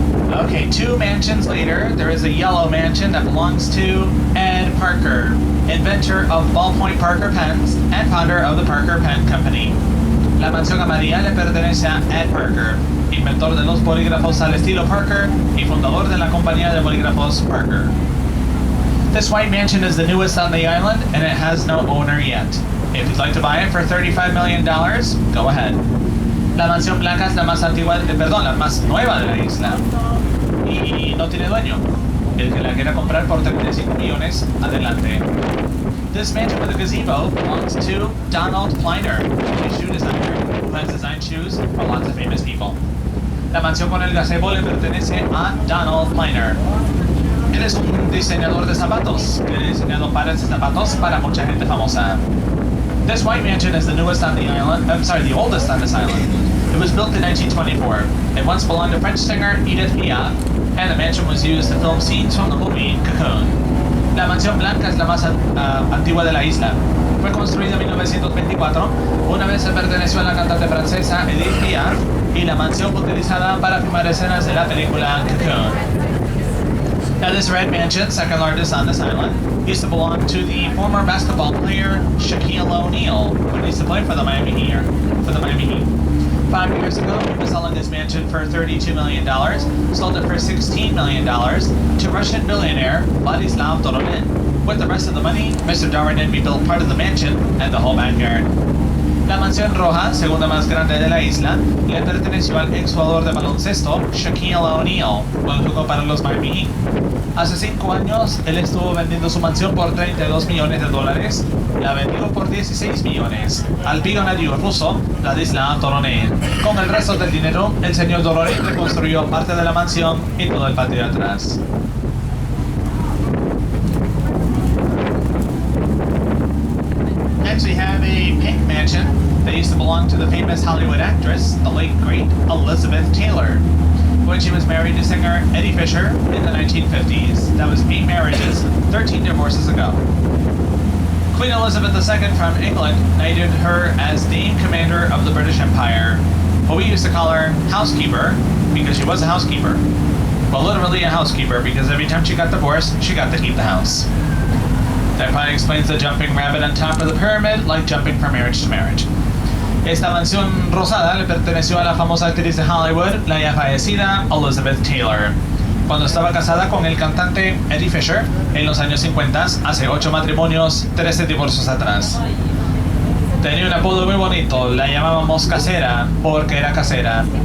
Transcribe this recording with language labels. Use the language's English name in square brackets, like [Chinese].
[English] Okay, 2 mansions later, there is a yellow mansion that belongs to Ed Parker, inventor of Ballpoint Parker pens and founder of the Parker Pen Company. [Spanish] La mansión amarilla le pertenece a Ed Parker, inventor de los bolígrafos al estilo Parker y fundador de la compañía de bolígrafos Parker. [English] This white mansion is the newest on the island and it has no owner yet. If you'd like to buy it for $35 million, go ahead. [Spanish] La mansión blanca es la más la más nueva de la isla y no tiene dueño. El que la quiera comprar por 35 millones, adelante. [English] This mansion with a gazebo belongs to Donald Pliner, a shoe designer who has designed shoes for lots of famous people. [Spanish] La mansión con el gazebo le pertenece a Donald Pliner. Él es un diseñador de zapatos que ha diseñado pares de zapatos para mucha gente famosa. [English] This white mansion is the newest on the island. The oldest on this island. It was built in 1924. It once belonged to French singer Edith Piaf, and the mansion was used to film scenes from the movie Cocoon. [Spanish] La mansión blanca es la más antigua de la isla. Fue construida en 1924. Una vez se perteneció a la cantante francesa Edith Piaf y la mansión fue utilizada para filmar escenas de la película Cocoon. [English] Now this red mansion, second largest on this island, used to belong to the former basketball player Shaquille O'Neal, when he used to play for the Miami Heat. 5 years ago, he was selling his mansion for $32 million, sold it for $16 million to Russian billionaire Vladislav Doronin. With the rest of the money, Mr. Doronin rebuilt part of the mansion and the whole backyard. [Spanish] La mansión roja, segunda más grande de la isla, le perteneció al exjugador de baloncesto Shaquille O'Neal, cuando jugó para los Miami Heat. Hace 5 años, él estuvo vendiendo su mansión por $32 millones, la vendió por 16 millones al billonario ruso Vladislav Doronin. Con el resto del dinero, el señor Doronin reconstruyó parte de la mansión y todo el patio de atrás. [English] Next we have a pink mansion that used to belong to the famous Hollywood actress, the late great Elizabeth Taylor. When she was married to singer Eddie Fisher in the 1950s. That was 8 marriages, 13 divorces ago. Queen Elizabeth II from England knighted her as Dame Commander of the British Empire. But we used to call her housekeeper because she was a housekeeper. Well, literally a housekeeper because every time she got divorced, she got to keep the house. That probably explains the jumping rabbit on top of the pyramid, like jumping from marriage to marriage. [Spanish] Esta mansión rosada le perteneció a la famosa actriz de Hollywood, la ya fallecida Elizabeth Taylor. Cuando estaba casada con el cantante Eddie Fisher en los años 50, hace 8 matrimonios, 13 divorcios atrás. Tenía un apodo muy bonito, la llamábamos casera porque era casera.